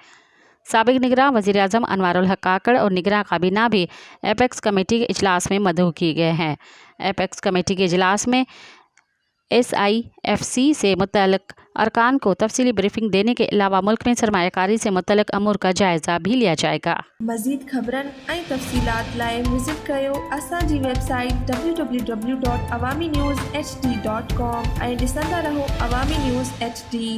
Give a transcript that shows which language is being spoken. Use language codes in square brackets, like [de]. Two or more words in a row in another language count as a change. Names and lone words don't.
[ur] سابق نگراں وزیر اعظم انوار الحق کاکڑ اور نگراں کابینہ بھی ایپیکس کمیٹی کے اجلاس میں مدعو کیے گئے ہیں۔ ایپیکس کمیٹی کے اجلاس میں SIFC سے متعلق ارکان کو تفصیلی بریفنگ دینے کے علاوہ ملک میں سرمایہ کاری سے متعلق امور کا جائزہ بھی لیا جائے گا۔ [sd] مزید خبرن ऐं तफ़सीलात लाइ विज़िट कयो असांजी वेबसाइट www.awamiNewsHD.com ऐं ॾिसंदा रहो अवामी न्यूज़ HD।